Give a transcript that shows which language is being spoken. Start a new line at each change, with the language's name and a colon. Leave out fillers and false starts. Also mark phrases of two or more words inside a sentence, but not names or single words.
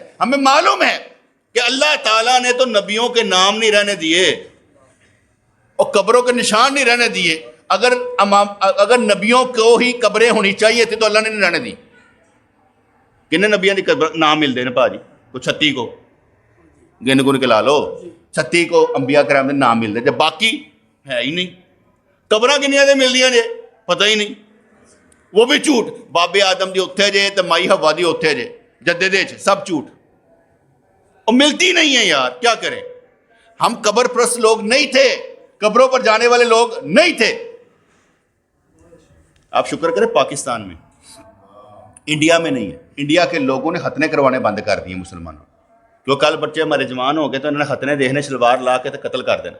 Urdu: ہمیں معلوم ہے کہ اللہ تعالیٰ نے تو نبیوں کے نام نہیں رہنے دیے اور قبروں کے نشان نہیں رہنے دیے. اگر نبیوں کو ہی قبریں ہونی چاہیے تھی تو اللہ نے نہیں رہنے دی. کنے نبیوں کی نام ملتے ہیں بھاجی؟ کو 36 کو گن گن کے لا لو. 36 کو انبیاء کرام کے نام ملتے جب باقی ہے ہی نہیں.
Punjabi: قبراں کنیاں دے مل دیا جے پتہ ہی نہیں. وہ بھی جھوٹ. بابے آدم دی اتھے جے تے مائی ہوا دی اتھے جے جدے دے سب جھوٹ.
Urdu: اور ملتی نہیں ہے یار, کیا کریں. ہم قبر پرست لوگ نہیں تھے, قبروں پر جانے والے لوگ نہیں تھے. آپ شکر کریں پاکستان میں, انڈیا میں نہیں ہے. انڈیا کے لوگوں نے ختنے کروانے بند کر دیے مسلمانوں, جو کل بچے ہمارے جوان ہو گئے تو انہوں نے ختنے دیکھنے, شلوار لا کے تو قتل کر دینا.